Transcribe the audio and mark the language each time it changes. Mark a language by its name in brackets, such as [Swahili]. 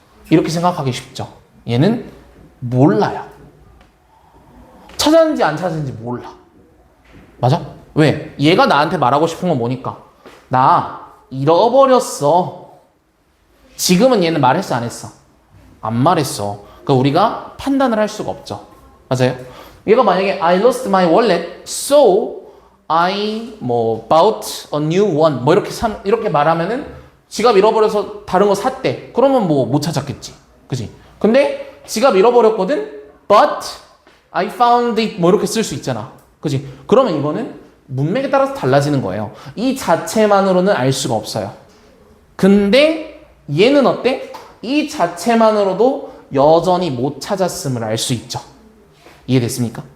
[Korean] 이렇게 생각하기 쉽죠. 얘는 몰라요. 찾았는지 안 찾았는지 몰라. 맞아? 왜? 얘가 나한테 말하고 싶은 건 뭐니까? 나 잃어버렸어. 지금은 얘는 말했어, 안 했어? 안 말했어. 그러니까 우리가 판단을 할 수가 없죠. 맞아요? 얘가 만약에 [English] I lost my wallet, so I bought a new one [Korean] 이렇게 말하면은 지갑 잃어버려서 다른 거 샀대. 그러면 못 찾았겠지. 그지? 근데 지갑 잃어버렸거든? [English] But I found it [Korean] 이렇게 쓸 수 있잖아. 그지? 그러면 이거는 문맥에 따라서 달라지는 거예요. 이 자체만으로는 알 수가 없어요. 근데 얘는 어때? 이 자체만으로도 여전히 못 찾았음을 알 수 있죠. 이해됐습니까?